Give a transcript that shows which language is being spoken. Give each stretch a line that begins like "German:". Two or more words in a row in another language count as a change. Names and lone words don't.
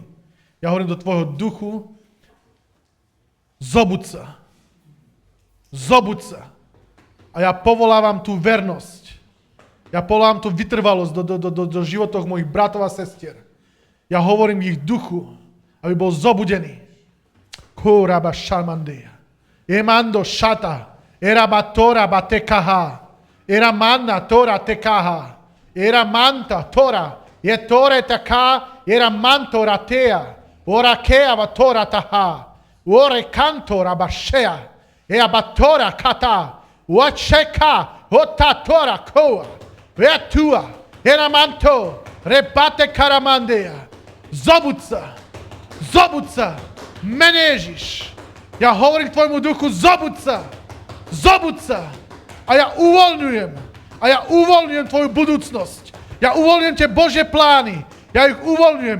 Slovak: Ja hovorím do tvojho duchu, zobuď sa. Zobuď sa. A ja povolávam tú vernosť. Ja povolávam tú vytrvalosť do životov mojich bratov a sestier. Ja hovorím ich duchu, aby bol zobudený. Kuraba šalmandeja. Emando šata. Eraba tora batekaha. Eramanda tora tekaha. Eramanta tora. Je tore taká, era mantora tea, ora kea vatora taha, ore cantora bashea, e abatora kata, wacheka, otatora koa, vetua, era manto, rebate karamandea, zobuď sa, mene Ježiš. Ja hovorím k tvojmu duchu, zobuď sa, Zobud sa. A ja uvoľňujem tvoju budúcnosť. Ja uvoľňujem tie Božie plány. Ja ich uvoľňujem.